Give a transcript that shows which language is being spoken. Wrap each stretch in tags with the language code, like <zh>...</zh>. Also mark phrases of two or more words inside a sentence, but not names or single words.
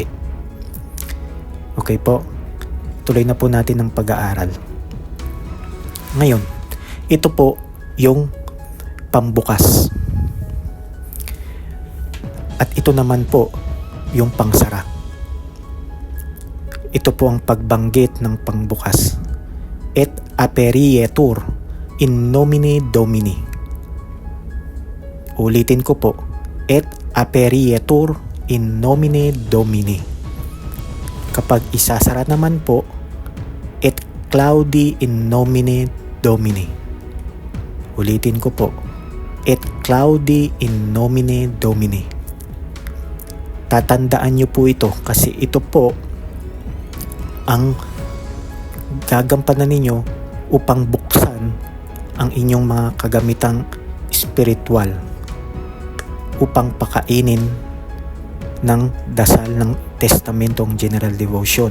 <tl>Okay po, tuloy na po natin ang pag-aaral. Ngayon, ito po yung pambukas. At ito naman po yung pangsara. Ito po ang pagbanggit ng pangbukas.</tl> <la>Et aperietur in nomine Domini.</la> <tl>Ulitin ko po.</tl> <la>Et aperietur in nomine Domini.</la> <tl>Kapag isasara naman po,</tl> <la>et claudi in nomine Domini.</la> <tl>Ulitin ko po.</tl> <la>Et claudi in nomine Domini.</la> <tl>Tatandaan nyo po ito kasi ito po ang gagampanan ninyo upang buksan ang inyong mga kagamitang spiritual upang pakainin ng dasal ng testamentong</tl> <en>general devotion.</en>